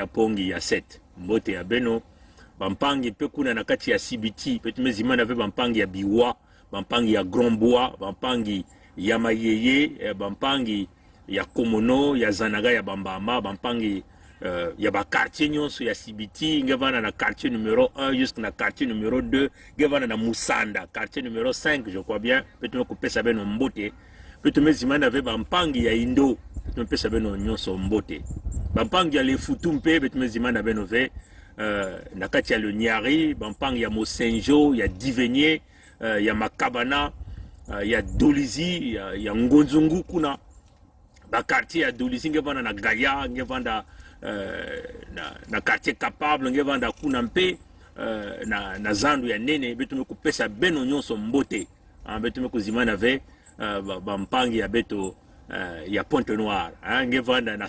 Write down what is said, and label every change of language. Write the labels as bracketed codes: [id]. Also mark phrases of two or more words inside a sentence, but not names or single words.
[ktu] Pongi ya 7, mbote ya beno bampangi pe kuna na kati ya CBT, beto mezimana ve bampangi ya Biwa, bampangi ya Grandbois, bampangi ya Mayeye, bampangi ya Komono, ya Zanaga ya Bambama, bampangi ya ba quartier nyonso ya CBT, ngevana na [fr] quartier numéro 1 jusqu'à quartier numéro 2, [ktu] ngevana na [fr] Musanda quartier numéro 5 je crois bien. [ktu] Peut-être ko pesa beno mbote, peut-être mezimana ave bampangi ya Indo, peut-être pesa beno nyonso mbote, bampangi ya Lefutu mpe peut-être mezimana beno ve na kati ya Le Nyari, bampangi ya Mosenjo, ya Divenier, ya Makabana, ya Dolizi, ya Ngonzungu kuna ba quartier ya Dolizi, ngevana na Gaya, ngevana na [fr] quartier capable, [ktu] ngevanda kuna mpe na zandu ya nene, beto meko pesa beno nyonso mbote, beto meko zimana ve bampangi ya beto ya Pointe Noire, ngevanda na